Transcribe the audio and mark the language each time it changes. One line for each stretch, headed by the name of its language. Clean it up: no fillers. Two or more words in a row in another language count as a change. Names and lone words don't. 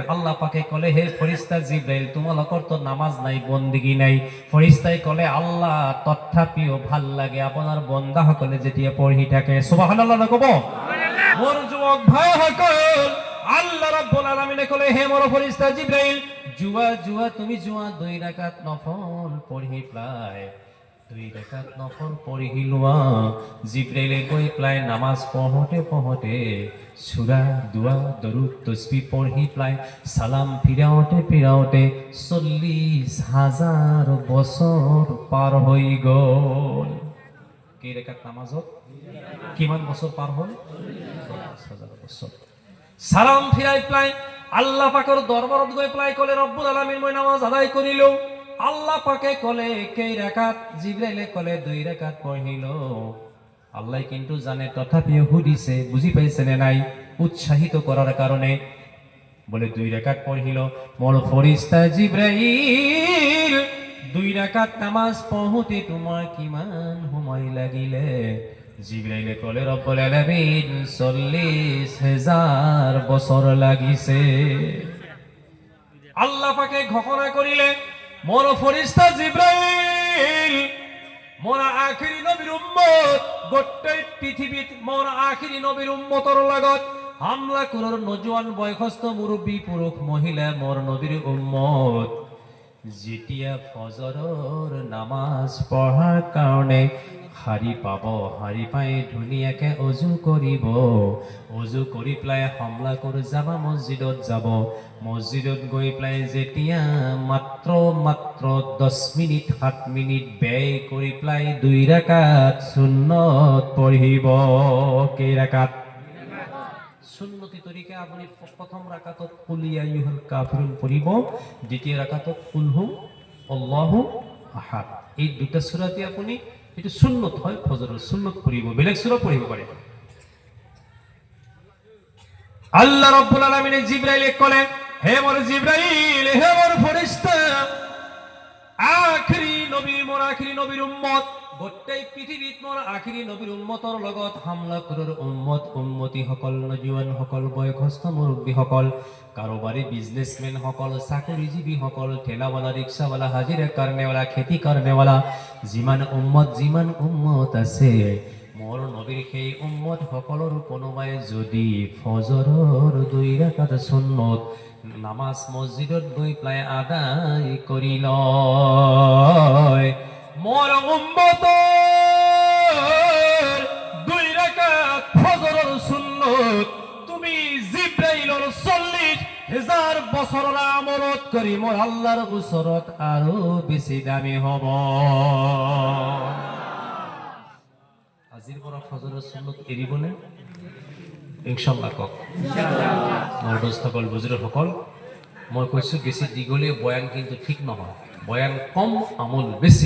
Assamese: আল্লাহ পাকে ক'লে, হে ফৰিস্তা জিব্ৰাইল, তোমালোকৰতো নামাজ নাই, বন্দেগী নাই। ফৰিস্তাই ক'লে, আল্লাহ তথাপিও ভাল লাগে আপোনাৰ বন্দাসকলে যেতিয়া পঢ়ি থাকে। সুবহানাল্লাহ নকব? মোৰ যুৱক ভাইসকল, আল্লাহ রাব্বুল আলামিনে ক'লে, হে মোৰ ফৰিস্তা জিব্রাইল, তুমি 2 রাকাত নফল পঢ়ি পেলাই 2 রাকাত নফল পঢ়ি লোৱা। জিব্রাইলে গৈ পেলাই নামাজ পঢ়োতে সূরা, দুআ, দরুদ, তসবিহ পঢ়ি পেলাই সালাম ফিৰাওতে 40,000 বছৰ পাৰ হৈ গ'ল। কেই রাকাত নামাজত কিমান বছৰ পাৰ হ'ল? 40,000 বছৰ। সালাম ফিৰাই পেলাই আল্লাহ পাকৰ দৰবাৰত গৈ পেলাই ক'লে, ৰব্বুল আলামিন, মই নামাজ আদায় কৰিলো। আল্লাহ পাকে ক'লে, কেই রাকাত? জিব্রাইলে ক'লে, 2 রাকাত পঢ়িলো। আল্লাহ কিন্তু জানে, তথাপিও সুধিছে, বুজি পাইছে নে নাই? উৎসাহিত কৰাৰ কাৰণে বলে 2 রাকাত পঢ়িলো। মোৰ ফৰিস্তা জিব্রাইল, 2 রাকাত নামাজ পঢ়োতে তোমাৰ কিমান সময় লাগিলে? জিব্রাইলে ক'লে, রব্বুল আলামিন 40,000 বছর লাগিছে। আল্লাহ পাকে ঘোষণা করিলে, মোর ফরিস্তা জিব্রাইল মোর আখিরি নবীর উম্মত গোটেই পৃথিবীত মোর আখিরি নবীর উম্মতৰ লগত হামলা করার নজওয়ান বয়সস্থ মুরব্বী পুরুষ মহিলা মোর নবীর উম্মত যেতিয়া ফজৰৰ নামাজ পঢ়াৰ কাৰণে শাৰী পাব, শাৰী পাই ধুনীয়াকে অজু কৰিব, অজু কৰি পেলাই হামলা কৰি যাবা মছজিদত যাব, মছজিদত গৈ পেলাই যেতিয়া মাত্ৰ 10 মিনিট 7 মিনিট ব্যয় কৰি পেলাই 2 ৰাকাত সুন্নত পঢ়িব। কেই ৰাকাত? সুন্নতি তরিকা আপনি প্রথম রাকাতত
Arabic: قل يا أيها الكافرون
Assamese: পড়িব, দ্বিতীয় রাকাতত
Arabic: قل هو الله أحد.
Assamese: এই দুটা সূরাতে আপনি এটা সুন্নত হয়, ফজরের সুন্নত পড়িব, বেলেগ সূরা পড়িব পারে। আল্লাহ রাব্বুল আলামিন জিবরাইলকে কলেন, হে মোর জিবরাইল, হে মোর ফেরেশতা, আখিরি নবী মোর আখিরি নবীর উম্মত গোটেই পৃথিবীত মোর আখিরি নবীর উম্মতৰ লগত হামলা কৰাৰ উম্মতি সকল, নজুৱান সকল, বয়সস্থ মুৰব্বী সকল, কাৰোবাৰী বিজনেছমেন সকল, চাকৰিজীৱী সকল, ঠেলাৱালা, ৰিক্সাৱালা, হাজিৰা কাৰণেৱালা, খেতি কাৰণেৱালা, যিমান উম্মত আছে মোৰ নবীৰ সেই উম্মত সকলৰ কোনোবাই যদি ফজৰৰ 2 ৰাকাত সুন্নত নামাজ মছজিদত গৈ পেলাই আদায় কৰি লয়, মোর উম্মতের 2 রাকাত ফজরের সুন্নত তুমি জিব্রাইলের 40,000 বছরের আমলত করি মোর আল্লাহর ওচৰত আরো বেশি দামি হব। আজিৰ পৰা ফজরের সুন্নত এৰিবনে?
Arabic: إن شاء الله
Assamese: কক। মোৰ দোস্তসকল, বুজুৰ্গসকল, মই কৈছো বেছি দীঘলীয়া বয়ান কিন্তু ঠিক নহয়, বয়ান কম আমল বেছি।